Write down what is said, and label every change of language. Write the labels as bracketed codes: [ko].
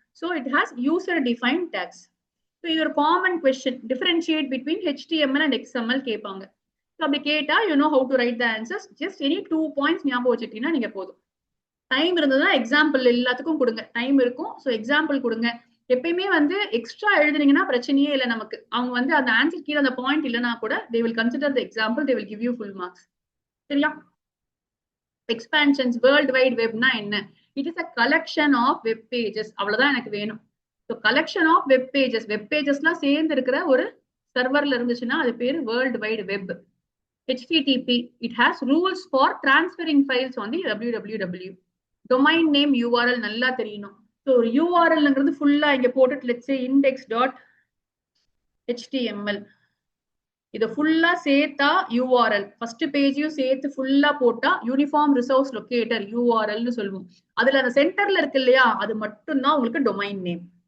[en] So it has user define tags. So [ta] இது ஒரு common question. [en] differentiate between HTML and XML [ta] கேட்பாங்க. அப்படி கேட்டா [en] You know how to write the answers. [ta] Just any 2 points ஞாபகம் வச்சுட்டீங்கன்னா நீங்க போதும். டைம் இருந்ததுன்னா எக்ஸாம்பிள் எல்லாத்துக்கும் கொடுங்க. டைம் இருக்கும், ஸோ எக்ஸாம்பிள் கொடுங்க. எப்பயுமே வந்து எக்ஸ்ட்ரா எழுதுனீங்கன்னா பிரச்சனையே இல்லை நமக்கு. அவங்க வந்து அந்த ஆன்சர் கீழே அந்த பாயிண்ட் இல்லைன்னா கூட [en] they will consider the example, they will give you full marks. [ta] சரியா? [en] Expansions, world wide வெப்னா என்ன? It is a collection of web pages. [ta] அவ்வளவுதான் எனக்கு வேணும். So collection of web pages, web பேஜஸ்லாம் சேர்ந்து இருக்கிற ஒரு சர்வர்ல இருந்துச்சுன்னா அது பேரு world wide web. [en] HTTP, it has rules for transferring files on the www. [ta] Domain name URL நல்லா தெரியணும். ஸோ URLங்கிறது ஃபுல்லா இங்க போட்டுட்டு let's say index.html. இதை ஃபுல்லா சேர்த்தா URL, ஃபர்ஸ்ட் பேஜையும் சேர்த்து ஃபுல்லா போட்டா யூனிஃபார்ம் ரிசோர்ஸ் லொகேட்டர் URLன்னு சொல்லுவோம். அதுல அந்த சென்டர்ல இருக்கு இல்லையா, அது மட்டும்தான் உங்களுக்கு டொமைன் நேம்.